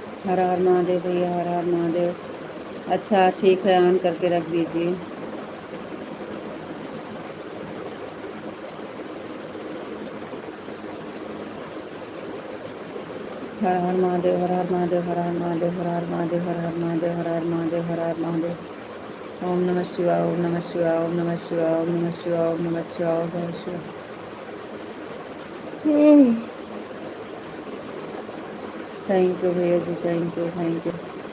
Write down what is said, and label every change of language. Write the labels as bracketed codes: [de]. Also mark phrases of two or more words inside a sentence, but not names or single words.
[hi] हर हर महादेव भैया, हर हर महादेव। अच्छा ठीक है, ऑन करके रख दीजिए। हर हर महादेव, हर हर महादेव, हर हर महादेव, हर हर महादेव, हर हर महादेव, हर हर महादेव, हर हर महादेव। [sa] ओम नमः शिवाय, ओम नमः शिवाय, ओम नमः शिवाय, ओम नमः शिवाय, ओम नमः शिवाय, ओम नमः शिवाय। [en] Thank you [hi] भैया जी, [en] Thank you, thank you.